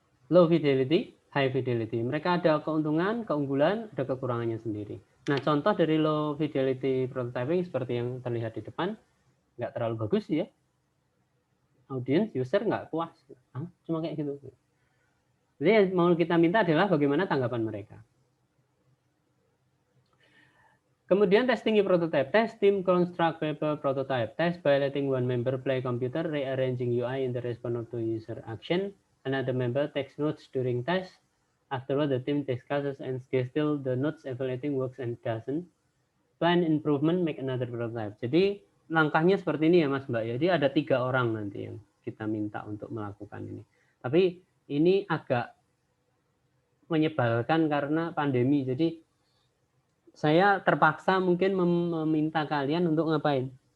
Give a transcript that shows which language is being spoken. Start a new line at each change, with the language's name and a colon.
English: low fidelity, high fidelity.
Indonesian: Mereka ada keuntungan, keunggulan, ada kekurangannya sendiri. Nah, contoh dari low fidelity prototyping seperti yang terlihat di depan, nggak terlalu bagus ya. Audience, user nggak puas. Cuma kayak gitu. Jadi yang mau kita minta adalah bagaimana tanggapan mereka. Kemudian
English: testing prototype. Test team construct paper prototype. Test by letting one member play computer, rearranging UI in the response to user action. Another member takes notes during test. Afterward, the team discusses and distill the notes, evaluating works and doesn't. Plan improvement, make another prototype.
Indonesian: Jadi langkahnya seperti ini ya Mas Mbak. Jadi ada 3 orang nanti yang kita minta untuk melakukan ini. Tapi ini agak menyebalkan karena pandemi. Jadi saya terpaksa mungkin meminta kalian untuk ngapain?